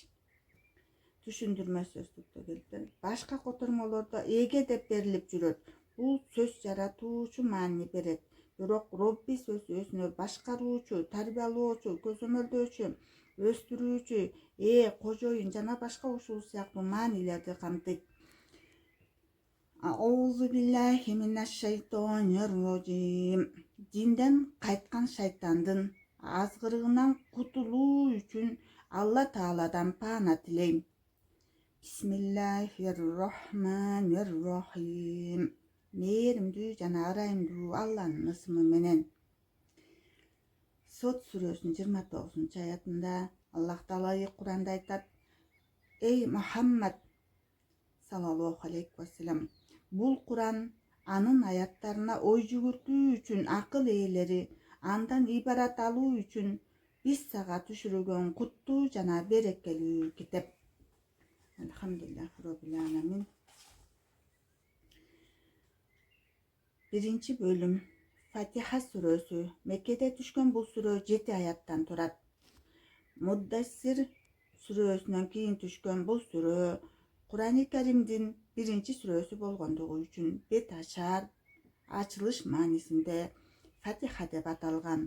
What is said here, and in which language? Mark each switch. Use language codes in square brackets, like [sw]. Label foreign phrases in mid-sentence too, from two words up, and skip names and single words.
[ky] Түшүндүрмө сөздүктө келип, башка котормолордо эге деп берилип жүрөт. Бул сөз жаратуучу маани берет. Бирок Робби сөзү өзүнө башкаруучу, тарбиялоочу, көзөмөлдөөчү, өстүрүүчү, кожоюн жана башка ушул сыяктуу маанилерди камтыйт. [ar] أعوذ بالله من الشيطان الرجيم. [ky] Динден кайткан шайтандын азгырыгынан кутулуу үчүн Алла Тааладан паана тилейм. [ar] بسم الله الرحمن الرحيم. [ky] Мээримдүү жана ырайымдуу Алланын ысымы менен. Сот сүрөсүнүн 29-аятында Аллах Таала Куранда айтат: Эй Мухаммад [ar] صلى الله عليه وسلم, [ky] бул Куран анын аяттарына ой жүгүртүү үчүн акыл ээлери андан ибарат алуу үчүн биз сага түшүргөн куттуу жана берекелүү китеп. [ar] الحمد لله رب العالمين. [ky] Биринчи бөлүм. Фатиха сүрөсү. Меккеде түшкөн бул сүрө 7 аяттан турат. Муддассир сүрөсүнөн кийин түшкөн бул сүрө Курани Каримдин биринчи сүрөсү болгондугу үчүн бет ачар, ачылыш маанисинде Фатиха деп аталган.